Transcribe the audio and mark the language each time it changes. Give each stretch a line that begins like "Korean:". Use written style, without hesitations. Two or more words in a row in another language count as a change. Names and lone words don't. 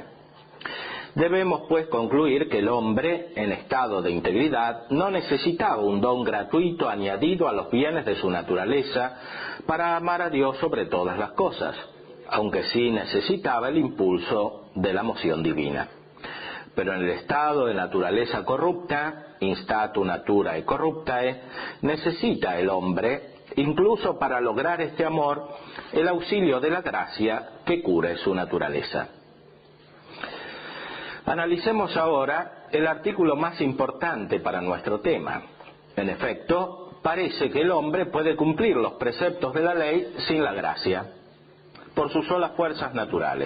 Spanish: Debemos pues concluir que el hombre, en estado de integridad, no necesitaba un don gratuito añadido a los bienes de su naturaleza para amar a Dios sobre todas las cosas, aunque sí necesitaba el impulso de la moción divina. Pero en el estado de naturaleza corrupta,
Latin: instatu naturae corruptae,
Spanish: necesita el hombre, incluso para lograr este amor, el auxilio de la gracia que cure su naturaleza. Analicemos ahora el artículo más importante para nuestro tema, En efecto, parece que el hombre puede cumplir los preceptos de la ley sin la gracia, por sus solas fuerzas naturales.